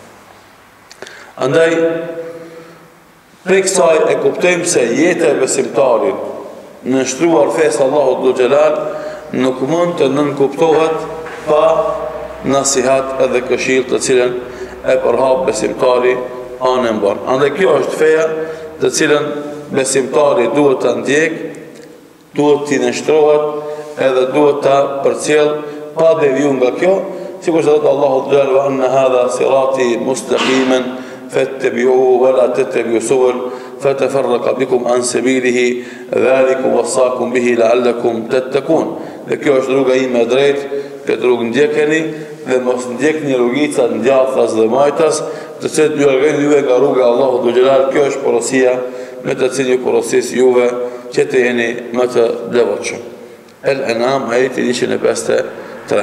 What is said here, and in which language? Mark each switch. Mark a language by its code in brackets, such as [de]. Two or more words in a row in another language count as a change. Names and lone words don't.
[sq] Andaj prej kësaj e kuptojmë se jeta e besimtarit në nështruar fesë Allahut dhul xhelal nuk mund të nënkuptohet pa nasihat edhe këshill të cilën e përhap besimtari anën bon. Andaj kjo është feja të cilën besimtari duhet të ndjek, duhet të nështrohet edhe duhet të përcjell pa deviju nga kjo, sikur se thotë Allahu xhallahu [ar] وأن هذا صراطي مستقيما فاتبعوه ولا تتبعوا السبل فتفرق بكم عن سبيله ذلكم وصاكم به لعلكم تتقون. [sq] Dhe kjo është rruga ime e drejtë, këtë rrugë ndjekeni dhe mos ndjekni rrugicat ngjathas dhe majtas, të cilët ju largojnë juve nga rruga e Allahut dhul xhelal. Kjo është porosia me të cilën ju porosis juve që të jeni më të devotshëm. El-An'am ajeti 153.